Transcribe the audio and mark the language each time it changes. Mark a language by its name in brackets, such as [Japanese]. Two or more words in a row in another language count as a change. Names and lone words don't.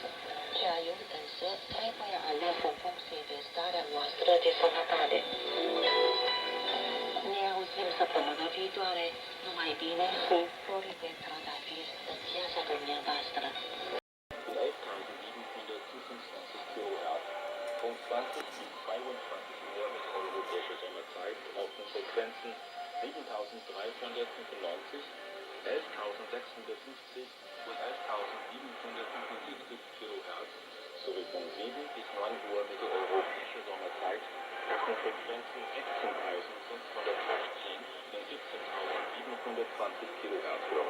[Romanian] Ceaiul însă trebuie ales în funcție de starea noastră de sănătate. Ne auzim săptămâna viitoare, numai bine și flori de trandafir în viața dumneavoastră. [German] 11.725 kHz, Punkt 20 bis 22 Uhr mit europäischer Sommerzeit auf den Frequenzen 7.395, 11.650 und 11.775 kHz sowie von 7 bis 9 Uhr mit europäischer Sommerzeit auf den Frequenzen 16.515 und 17.720 kHz hören.